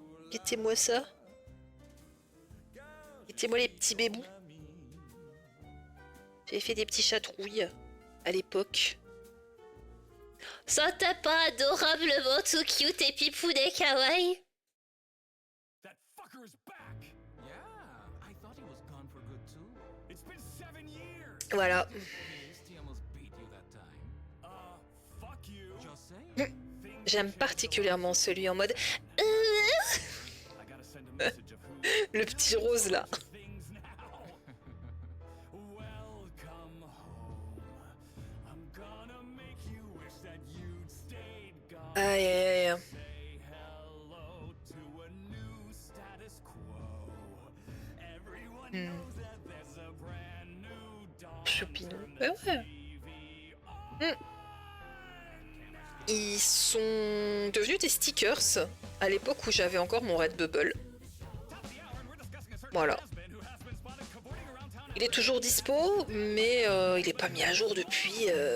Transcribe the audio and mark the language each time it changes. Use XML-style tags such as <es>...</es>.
<fr>Guettez-moi ça. Guettez-moi les petits bébous. J'avais fait des petits chatrouilles à l'époque. Ça t'es pas adorablement tout cute et pipou des kawaii?</fr> <en>That fucker's back. Yeah, I thought he was gone for good too. It's been 7 years.</en> <fr>Voilà.</fr> <en>He almost beat you that time. Fuck you. Just saying.</en> <fr>J'aime particulièrement celui en mode...</fr> <en>I gotta send a message of who</en> <fr>Le petit rose là.</fr> <en>things now. Welcome home. I'm gonna make you wish that you'd stayed gone.</en> <fr>Aïe aïe aïe.</fr> <en>Say hello to a new status quo. Everyone knows that there's a brand new dawn.</en> <fr>Choupinou. Ouais. Ils sont devenus des stickers à l'époque où j'avais encore mon Redbubble. Voilà. Il est toujours dispo, mais il est pas mis à jour depuis...</fr>